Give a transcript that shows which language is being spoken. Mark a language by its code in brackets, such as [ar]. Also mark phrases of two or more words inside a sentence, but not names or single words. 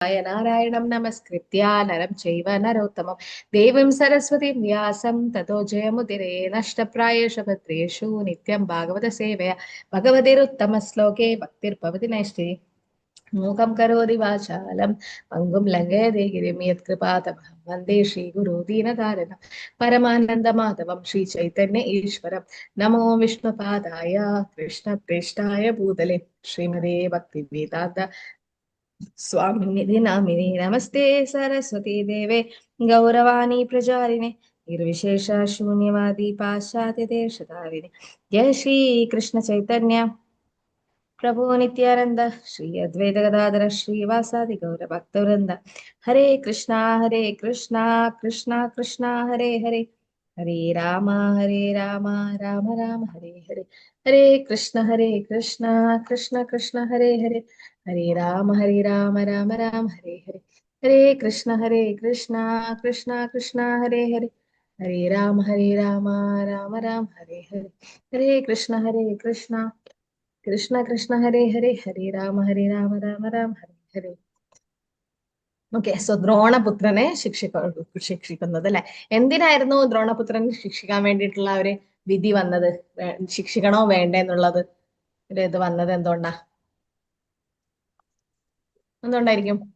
[sa] നാരായണം നമസ്കൃത്യ നരം ചൈവ നരോത്തമം ദേവീം സരസ്വതീം വ്യാസം തതോ ജയമുദിരേ നഷ്ടപ്രായേഷ ഭദ്രേഷു നിത്യം ഭാഗവത സേവയ ഭഗവതിരുത്തമ ശ്ലോകേ ഭക്തിർഭവതി നൈഷ്ഠിതി മൂകം കരോതി വാചാലം പങ്കും ലംഘയതേ ഗിരിം യത്കൃപാതമഹം വന്ദേ ശ്രീഗുരു ദീനകാരണം പരമാനന്ദമാധവം ശ്രീ ചൈതന്യ ഈശ്വരം നമോ വിഷ്ണുപാദായ കൃഷ്ണപ്രേഷ്ഠായ ഭൂതലെ ശ്രീമതേ ഭക്തിവേദാന്ത स्वामिनिधि नामिने नमस्ते सरस्वती देवे गौरवाणी प्रचारिणे निर्विशेष शून्यवादी पाश्चात्य देशधारिणे जय श्री कृष्ण चैतन्य प्रभु नित्यानंद श्री अद्वैत गदाधर श्रीवासादि गौर भक्तवृंद हरे कृष्णा कृष्णा कृष्णा हरे हरे हरे राम राम राम हरे हरे हरे कृष्ण कृष्णा कृष्ण हरे हरे हरे राम राम राम हरे हरे हरे कृष्ण कृष्णा कृष्णा हरे हरे हरे राम राम राम हरे हरे हरे कृष्ण कृष्णा कृष्ण हरे हरे हरे राम राम राम हरे हरे. [ml] ഓക്കെ, സോ ദ്രോണപുത്രനെ ശിക്ഷിക്കുന്നത് അല്ലെ. എന്തിനായിരുന്നു ദ്രോണപുത്രൻ ശിക്ഷിക്കാൻ വേണ്ടിയിട്ടുള്ള ഒരു വിധി വന്നത്? ശിക്ഷിക്കണോ വേണ്ടേ എന്നുള്ളത് ഒരു ഇത് വന്നത് എന്തുകൊണ്ടായിരിക്കും?